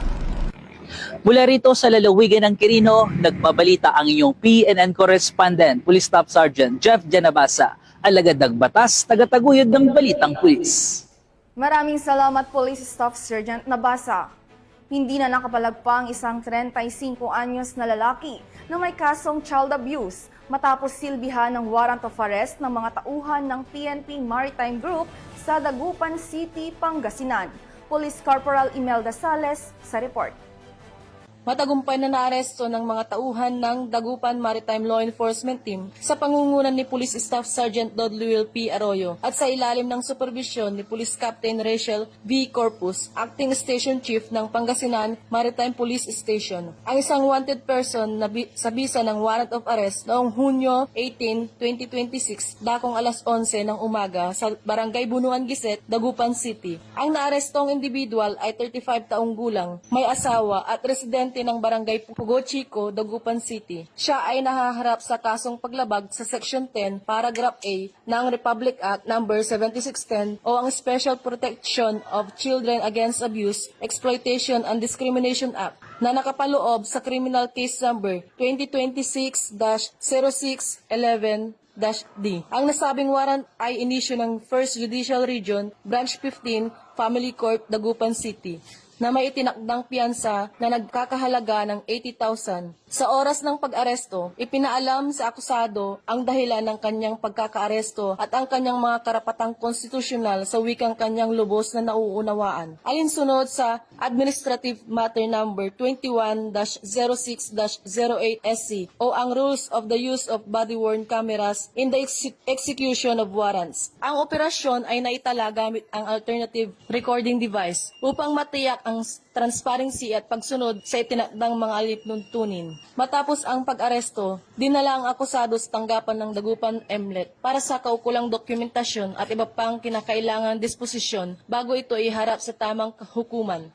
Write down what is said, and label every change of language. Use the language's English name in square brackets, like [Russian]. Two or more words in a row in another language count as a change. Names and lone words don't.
[Filipino] Mula rito sa lalawigan ng Quirino, nagbabalita ang inyong PNN correspondent, Police Staff Sergeant Jeff Janabasa, alagad ng batas, tagataguyod ng balitang pulis. Maraming salamat, Police Staff Sergeant Nabasa. Hindi na nakapalagpa ang isang 35 anyos na lalaki na may kasong [English] child abuse [Filipino] matapos silbihan ng [English] warrant of arrest [Filipino] ng mga tauhan ng PNP Maritime Group sa Dagupan City, Pangasinan. Police Corporal Imelda Sales sa report. Matagumpay na naaresto ng mga tauhan ng Dagupan Maritime Law Enforcement Team sa pangungunan ni Police Staff Sergeant Dodluil P. Arroyo at sa ilalim ng supervisyon ni Police Captain Rachel V. Corpus, [English] Acting Station Chief [Filipino] ng Pangasinan Maritime Police Station. Ang isang [English] wanted person [Filipino] na sa bisa ng [English] warrant of arrest [Filipino] noong Hunyo 18, 2026, dakong alas 11 ng umaga sa Barangay Bunuan Giset, Dagupan City. Ang naarestong individual ay 35 taong gulang, may asawa at residente ng Barangay Pugo Chico, Dagupan City. Siya ay nahaharap sa kasong paglabag sa Section 10, Paragraph A ng Republic Act No. 7610 o ang Special Protection of Children Against Abuse, Exploitation and Discrimination Act na nakapaloob sa Criminal Case Number 2026-0611-D. Ang nasabing warrant ay inisyu ng 1st Judicial Region, Branch 15, Family Court, Dagupan City, na may itinakdang piyansa na nagkakahalaga ng 80,000. Sa oras ng pag-aresto, ipinaalam sa akusado ang dahilan ng kanyang pagkakaaresto at ang kanyang mga karapatang konstitusyonal sa wikang kanyang lubos na nauunawaan. Alinsunod sa Administrative Matter Number 21-06-08-SC o ang Rules of the Use of Body-Worn Cameras in the Execution of Warrants. Ang operasyon ay naitala gamit ang [English] alternative recording device [Filipino] upang matiyak ang transparency at pagsunod sa itinakdang mga alituntunin. Matapos ang pag-aresto, dinala ang akusado sa tanggapan ng Dagupan MLET para sa kaukulang dokumentasyon at iba pang kinakailangang disposisyon bago ito iharap sa tamang hukuman.